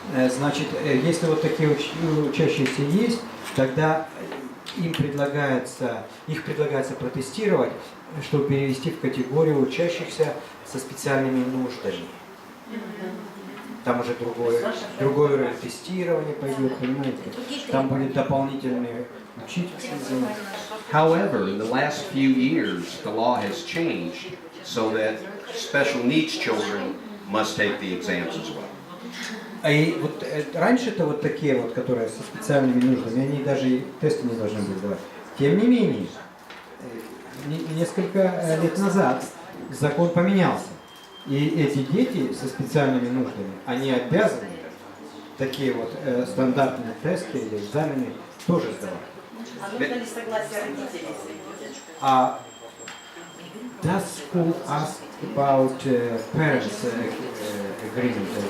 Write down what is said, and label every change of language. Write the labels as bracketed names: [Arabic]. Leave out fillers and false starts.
[Russian] Значит, если вот такие учащиеся есть, тогда их предлагается протестировать, чтобы перевести в категорию учащихся со специальными нуждами. Там уже другой уровень тестирования пойдет, понимаете? Там будет дополнительный учитель. [English] However, in the last few years, the law has changed so that special needs children must take the exams as well. [Russian] И вот раньше-то вот такие вот, которые со специальными нуждами, они даже и тесты не должны были давать. Тем не менее, несколько лет назад закон поменялся. И эти дети со специальными нуждами, они обязаны такие вот стандартные тесты или экзамены тоже сдавать. А нужно ли согласие родителей с этим? [English] Does school ask about parents' agreement?